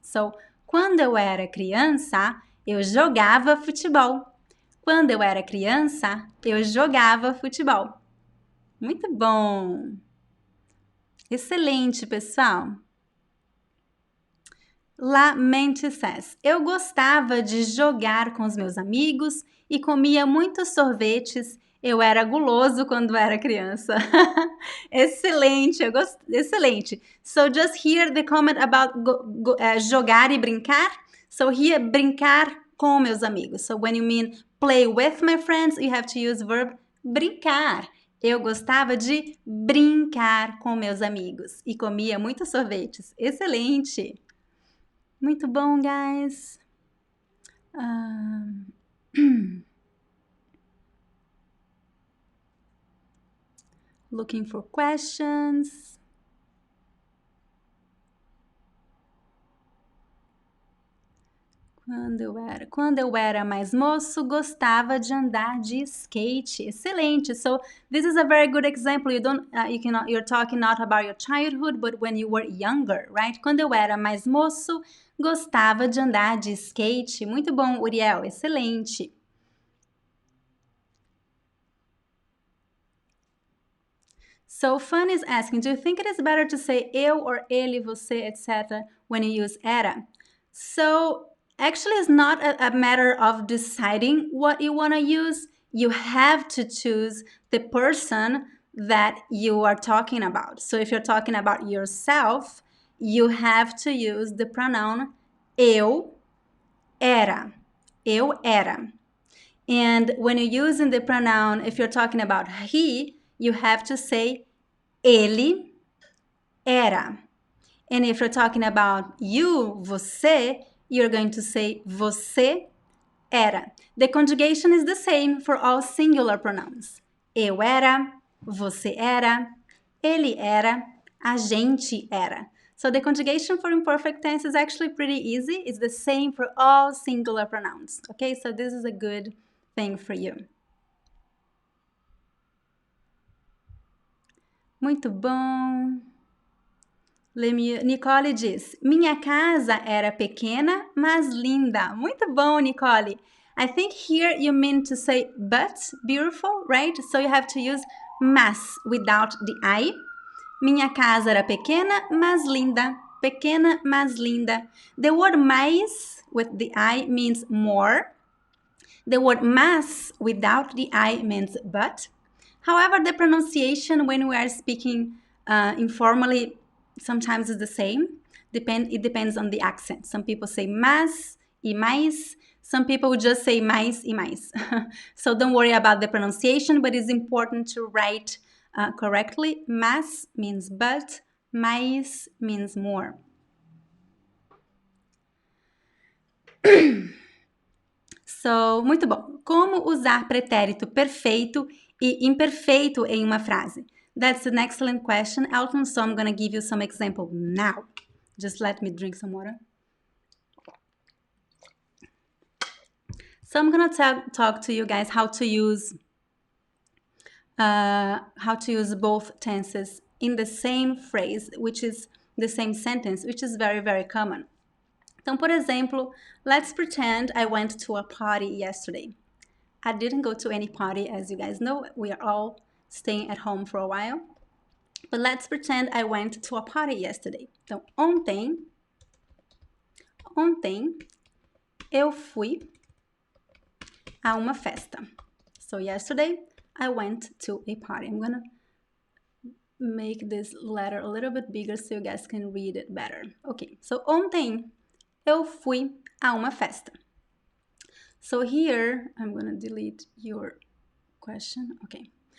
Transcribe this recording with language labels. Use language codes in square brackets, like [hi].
[pt] So, quando eu era criança, eu jogava futebol. Quando eu era criança, eu jogava futebol. Muito bom! Excelente, pessoal! [en] La Mente says, [pt] eu gostava de jogar com os meus amigos e comia muitos sorvetes. Eu era guloso quando era criança. Excelente, excelente. [en] So just here the comment about jogar e brincar. So here, [pt] brincar com meus amigos. [en] So when you mean play with my friends, you have to use verb brincar. [pt] Eu gostava de brincar com meus amigos e comia muitos sorvetes. Excelente! Muito bom, guys. [en] Looking for questions. [pt] Quando eu era mais moço, gostava de andar de skate. Excelente. [en] So this is a very good example. You're talking not about your childhood, but when you were younger, right? [pt] Quando eu era mais moço, gostava de andar de skate. Muito bom, Uriel. Excelente. [en] So Fun is asking, do you think it is better to say eu or ele, você, etc. when you use era? So actually it's not a matter of deciding what you want to use. You have to choose the person that you are talking about. So if you're talking about yourself, you have to use the pronoun eu era. Eu era. And when you're using the pronoun, if you're talking about he, you have to say ele era. And if you're talking about you, você, you're going to say você era. The conjugation is the same for all singular pronouns. [pt] Eu era, você era, ele era, a gente era. [en] So the conjugation for imperfect tense is actually pretty easy. It's the same for all singular pronouns. Okay, so this is a good thing for you. [pt] Muito bom. Nicole diz, minha casa era pequena, mas linda. Muito bom, Nicole. [en] I think here you mean to say but beautiful, right? So you have to use mas without the I. [pt] Minha casa era pequena, mas linda. Pequena, mas linda. [en] The word mais with the I means more. The word mas without the I means but. However, the pronunciation when we are speaking informally sometimes is the same. It depends on the accent. Some people say mas e mais. Some people just say mais e mais. So don't worry about the pronunciation, but it's important to write correctly. Mas means but, mais means more. [pt] So, muito bom. Como usar pretérito perfeito e imperfeito em uma frase? [en] That's an excellent question, Elton, so I'm going to give you some example now. Just let me drink some water. So I'm going to talk to you guys how to use both tenses in the same phrase, which is the same sentence, which is very, very common. [pt] Então, por exemplo, [en] let's pretend I went to a party yesterday. I didn't go to any party, as you guys know. We are all staying at home for a while. But let's pretend I went to a party yesterday. [pt] Então, ontem eu fui a uma festa. [en] So yesterday I went to a party. I'm gonna make this letter a little bit bigger so you guys can read it better. Okay, so [pt] ontem eu fui a uma festa. [en] So here, I'm going to delete your question. Okay.